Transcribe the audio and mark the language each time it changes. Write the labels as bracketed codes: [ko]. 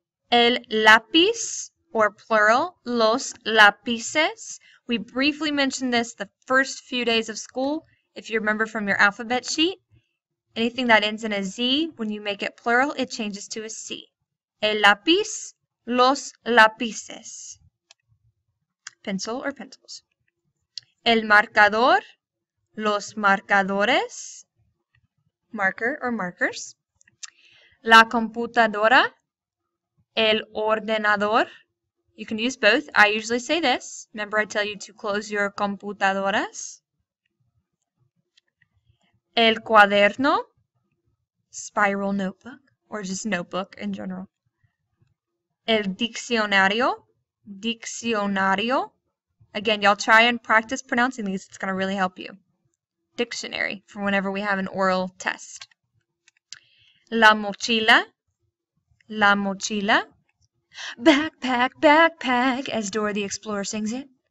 [es] El lápiz, [en] or plural, [es] los lápices. [en] We briefly mentioned this the first few days of school. If you remember from your alphabet sheet, anything that ends in a Z, when you make it plural, it changes to a C. [es] El lápiz, los lápices. [en] Pencil or pencils. [es] El marcador, los marcadores. [en] Marker or markers. [es] La computadora, el ordenador. [en] You can use both. I usually say this. Remember, I tell you to close your computadoras. [es] El cuaderno, [en] spiral notebook, or just notebook in general. [es] El diccionario, diccionario. [en] Again, y'all try and practice pronouncing these. It's going to really help you. Dictionary, for whenever we have an oral test. [es] La mochila, la mochila. [en] Backpack, backpack, as Dora the Explorer sings it.